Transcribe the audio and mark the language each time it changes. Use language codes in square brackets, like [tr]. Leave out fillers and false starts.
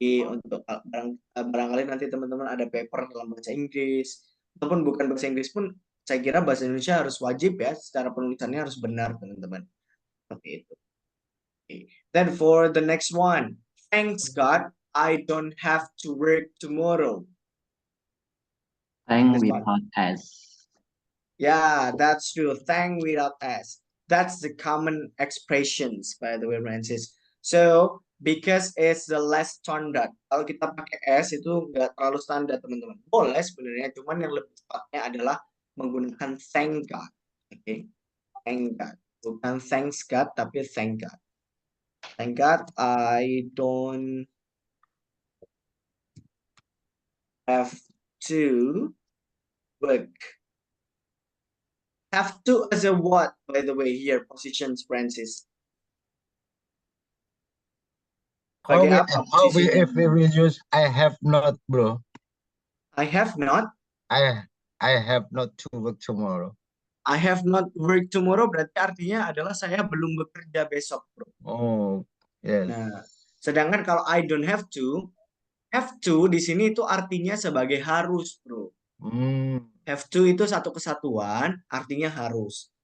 [id] Untuk barangkali nanti teman-teman ada paper dalam bahasa Inggris ataupun bukan bahasa Inggris pun, saya kira bahasa Indonesia harus wajib ya, secara penulisannya harus benar, teman-teman. Seperti itu. Okay. [en] Then for the next one, thanks God I don't have to work tomorrow. Thank without S. Yeah, that's true. Thank without S. That's the common expressions, by the way, Francis. So because it's the less standard. [id] Kalau kita pakai S itu nggak terlalu standar, teman-teman. Boleh sebenarnya, cuman yang lebih tepatnya adalah menggunakan thank God. [en] Oke, okay? Thank God. Bukan thanks God, tapi thank God. Thank God I don't have to work. Have to as a what, by the way, here, positions, Francis? If we use I have not, bro. I have not? I have not to work tomorrow. I have not work tomorrow [id] berarti artinya adalah saya belum bekerja besok, bro. [en] Oh, yes. [id] Nah, sedangkan kalau [en] I don't have to [id] di sini itu artinya sebagai harus, bro. Have to itu satu kesatuan, artinya harus.